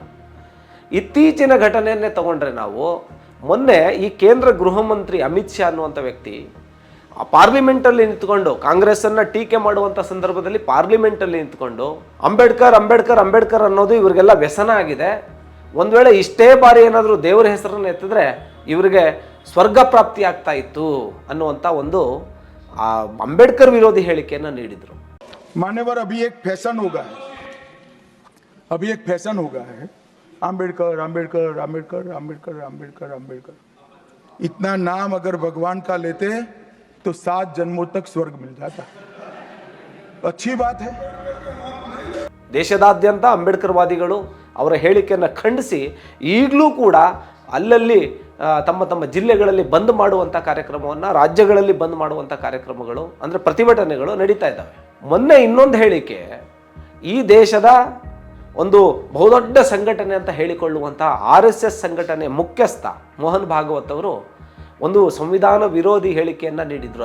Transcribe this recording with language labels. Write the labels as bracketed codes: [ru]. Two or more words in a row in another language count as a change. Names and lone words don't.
[kn] ಇತ್ತೀಚಿನ ಘಟನೆಯನ್ನೇ ತಗೊಂಡ್ರೆ ನಾವು ಮೊನ್ನೆ ಈ ಕೇಂದ್ರ ಗೃಹ ಮಂತ್ರಿ ಅಮಿತ್ ಶಾ ಅನ್ನುವಂಥ ವ್ಯಕ್ತಿ ಪಾರ್ಲಿಮೆಂಟಲ್ಲಿ ನಿಂತ್ಕೊಂಡು ಕಾಂಗ್ರೆಸ್ಸನ್ನು ಟೀಕೆ ಮಾಡುವಂಥ ಸಂದರ್ಭದಲ್ಲಿ ಪಾರ್ಲಿಮೆಂಟಲ್ಲಿ ನಿಂತ್ಕೊಂಡು ಅಂಬೇಡ್ಕರ್ ಅನ್ನೋದು ಇವರಿಗೆಲ್ಲ ವ್ಯಸನ ಆಗಿದೆ. ಒಂದು ವೇಳೆ ಇಷ್ಟೇ ಬಾರಿ ಏನಾದರೂ ದೇವರ ಹೆಸರನ್ನು ಎತ್ತಿದ್ರೆ ಇವರಿಗೆ ಸ್ವರ್ಗ ಪ್ರಾಪ್ತಿ ಆಗ್ತಾ ಇತ್ತು ಅನ್ನುವಂಥ ಒಂದು ಅಂಬೇಡ್ಕರ್ ವಿರೋಧಿ ಹೇಳಿಕೆಯನ್ನು ನೀಡಿದರು. [hi] मान्यवर अभी एक फैशन हो गया है अंबेडकर। इतना नाम अगर भगवान का लेते तो 7 जन्मों तक स्वर्ग मिल जाता. अच्छी बात है. [kn] ದೇಶದಾದ್ಯಂತ ಅಂಬೇಡ್ಕರ್ವಾದಿಗಳು ಅವರ ಹೇಳಿಕೆಯನ್ನು ಖಂಡಿಸಿ ಈಗಲೂ ಕೂಡ ಅಲ್ಲಲ್ಲಿ ತಮ್ಮ ಜಿಲ್ಲೆಗಳಲ್ಲಿ ಬಂದ್ ಮಾಡುವಂಥ ಕಾರ್ಯಕ್ರಮವನ್ನು, ರಾಜ್ಯಗಳಲ್ಲಿ ಬಂದ್ ಮಾಡುವಂಥ ಕಾರ್ಯಕ್ರಮಗಳು, ಅಂದರೆ ಪ್ರತಿಭಟನೆಗಳು ನಡೀತಾ ಇದ್ದಾವೆ. ಮೊನ್ನೆ ಇನ್ನೊಂದು ಹೇಳಿಕೆ, ಈ ದೇಶದ ಒಂದು ಬಹುದೊಡ್ಡ ಸಂಘಟನೆ ಅಂತ ಹೇಳಿಕೊಳ್ಳುವಂಥ RSS ಸಂಘಟನೆ ಮುಖ್ಯಸ್ಥ ಮೋಹನ್ ಭಾಗವತ್ ಅವರು ಒಂದು ಸಂವಿಧಾನ ವಿರೋಧಿ ಹೇಳಿಕೆಯನ್ನು ನೀಡಿದರು.